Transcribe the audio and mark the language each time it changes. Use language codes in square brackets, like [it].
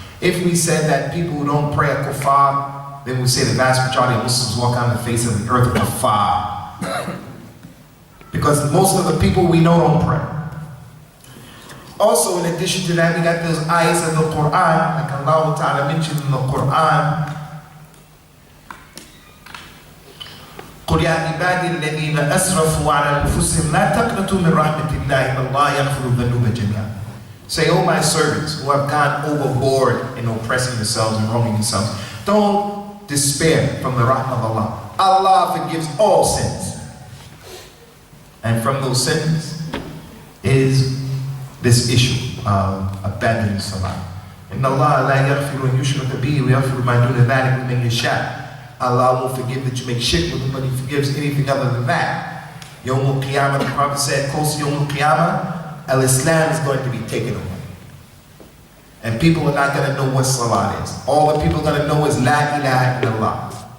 [en] If we said that people who don't pray are kuffar, then we say the vast majority of Muslims walk on the face of the earth are kuffar. Because most of the people we know don't pray. Also, in addition to that, we got those ayahs of the Quran, like Allah Ta'ala mentioned in the Quran. [ar] قل يا عبادي الذين أسرفوا على أنفسهم لا تقنطوا من رحمة الله إن الله يغفر الذنوب جميعا. [en] Say, oh my servants who have gone overboard in oppressing yourselves and wronging yourselves, don't despair from the rahmah of Allah. Allah forgives all sins. And from those sins is this issue of abandoning salah. [ar] إن الله لا يغفر أن يشرك به ويغفر ما دون ذلك لمن يشاء. [en] Allah won't forgive that you make shirk with him, but he forgives anything other than that. Yawm al-Qiyamah, the Prophet said, close to Yawm al-Qiyamah, al-Islam is going to be taken away. And people are not going to know what salah is. All the people are going to know is La ilaha illallah.